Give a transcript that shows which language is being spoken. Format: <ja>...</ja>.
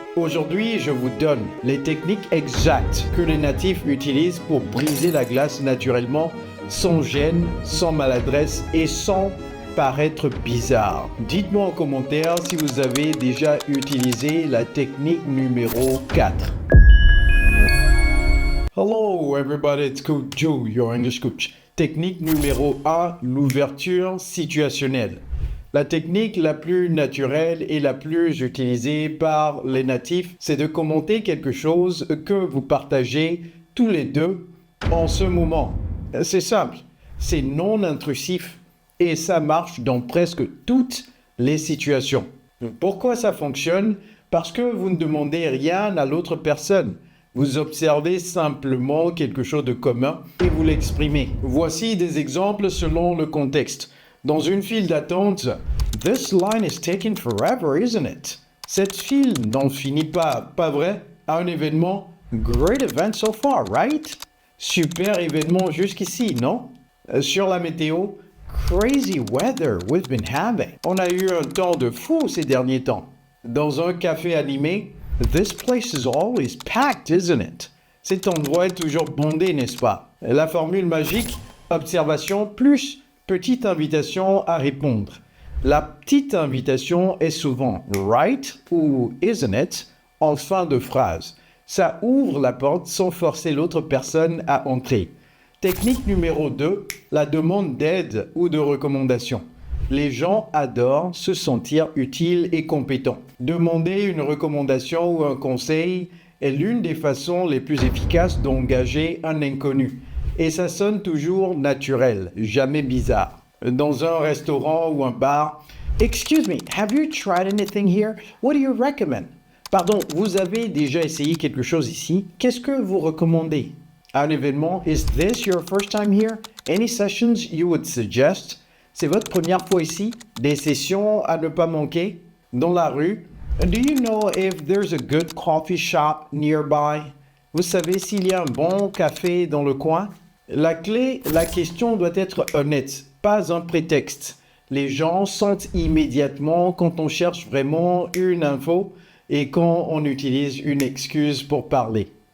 <fr>Aujourd'hui, je vous donne les techniques exactes que les natifs utilisent pour briser la glace naturellement, sans gêne, sans maladresse et sans paraître bizarre. Dites-moi en commentaire si vous avez déjà utilisé la technique numéro 4.</fr> <en>Hello everybody, it's Coach Joe, your English coach.</en> <fr>Technique numéro 1, l'ouverture situationnelle. La technique la plus naturelle et la plus utilisée par les natifs, c'est de commenter quelque chose que vous partagez tous les deux en ce moment. C'est simple, c'est non intrusif et ça marche dans presque toutes les situations. Pourquoi ça fonctionne? Parce que vous ne demandez rien à l'autre personne. Vous observez simplement quelque chose de commun et vous l'exprimez. Voici des exemples selon le contexte. Dans une file d'attente,</fr> <en>"This line is taking forever, isn't it?"</en> <fr>Cette file n'en finit pas, pas vrai? À un événement,</fr> <en>"Great event so far, right?"</en> <fr>Super événement jusqu'ici, non? Sur la météo,</fr> <en>"Crazy weather we've been having."</en> <fr>On a eu un temps de fou ces derniers temps. Dans un café animé,</fr> <en>"This place is always packed, isn't it?"</en> <fr>Cet endroit est toujours bondé, n'est-ce pas? La formule magique, observation plus petite invitation à répondre. La petite invitation est souvent "right" ou "isn't it" en fin de phrase. Ça ouvre la porte sans forcer l'autre personne à entrer. Technique numéro 2, la demande d'aide ou de recommandation. Les gens adorent se sentir utiles et compétents. Demander une recommandation ou un conseil est l'une des façons les plus efficaces d'engager un inconnu. Et ça sonne toujours naturel, jamais bizarre. Dans un restaurant ou un bar,</fr> <en>"Excuse me, have you tried anything here? What do you recommend?"</en> <fr>Pardon, vous avez déjà essayé quelque chose ici? Qu'est-ce que vous recommandez? À un événement,</fr> <en>"Is this your first time here? Any sessions you would suggest?"</en> <fr>C'est votre première fois ici? Des sessions à ne pas manquer? Dans la rue,</fr> <en>"Do you know if there's a good coffee shop nearby?"</en> <fr>Vous savez s'il y a un bon café dans le coin? La clé, la question doit être honnête, pas un prétexte. Les gens sentent immédiatement quand on cherche vraiment une info et quand on utilise une excuse pour parler.</fr>